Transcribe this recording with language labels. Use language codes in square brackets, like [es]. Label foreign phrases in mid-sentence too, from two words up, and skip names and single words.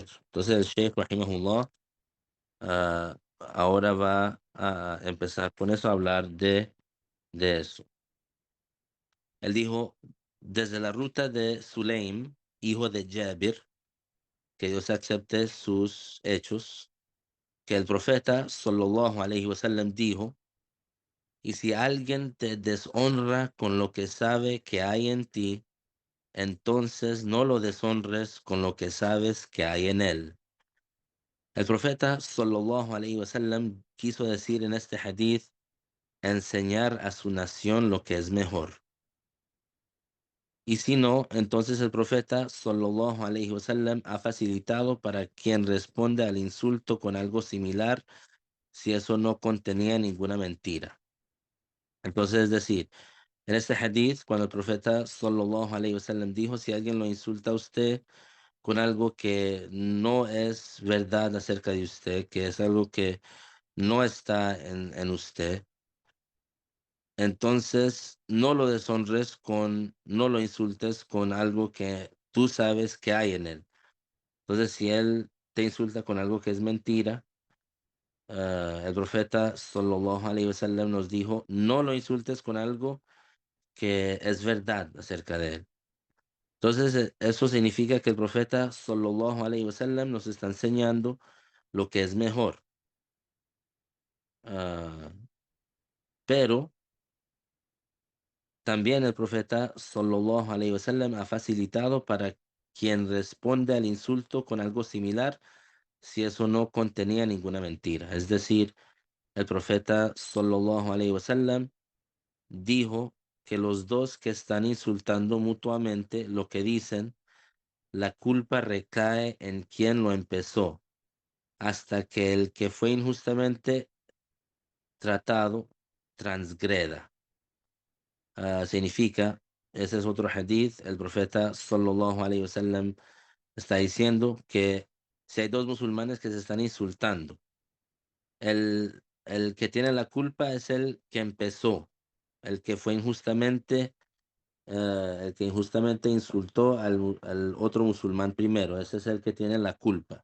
[es] Entonces el Sheikh Rahimahullah ahora va a empezar con eso a hablar de eso. Él dijo, desde la ruta de Sulaim, hijo de Jabir, que Dios acepte sus hechos, que el profeta [ar] صلى الله عليه وسلم [es] dijo, y si alguien te deshonra con lo que sabe que hay en ti, entonces no lo deshonres con lo que sabes que hay en él. El profeta [ar] صلى الله عليه وسلم [es] quiso decir en este hadith enseñar a su nación lo que es mejor. Y si no, entonces el profeta [ar] صلى الله عليه وسلم [es] ha facilitado para quien responde al insulto con algo similar si eso no contenía ninguna mentira. Entonces, es decir, en este hadith, cuando el profeta [ar] صلى الله عليه وسلم [es] dijo, si alguien lo insulta a usted con algo que no es verdad acerca de usted, que es algo que no está en usted, entonces no lo deshonres no lo insultes con algo que tú sabes que hay en él. Entonces, si él te insulta con algo que es mentira, el profeta [ar] صلى الله عليه وسلم [es] nos dijo, no lo insultes con algo que es verdad acerca de él. Entonces, eso significa que el profeta [ar] صلى الله عليه وسلم [es] nos está enseñando lo que es mejor. Ah, pero también el profeta [ar] صلى الله عليه وسلم [es] ha facilitado para quien responde al insulto con algo similar si eso no contenía ninguna mentira. Es decir, el profeta [ar] صلى الله عليه وسلم [es] dijo que los dos que están insultando mutuamente lo que dicen, la culpa recae en quien lo empezó, hasta que el que fue injustamente tratado transgreda. Significa, ese es otro hadith, el profeta [ar] صلى الله عليه وسلم [es] está diciendo que si hay dos musulmanes que se están insultando, el que tiene la culpa es el que empezó, el que fue injustamente, el que injustamente insultó al otro musulmán primero, ese es el que tiene la culpa.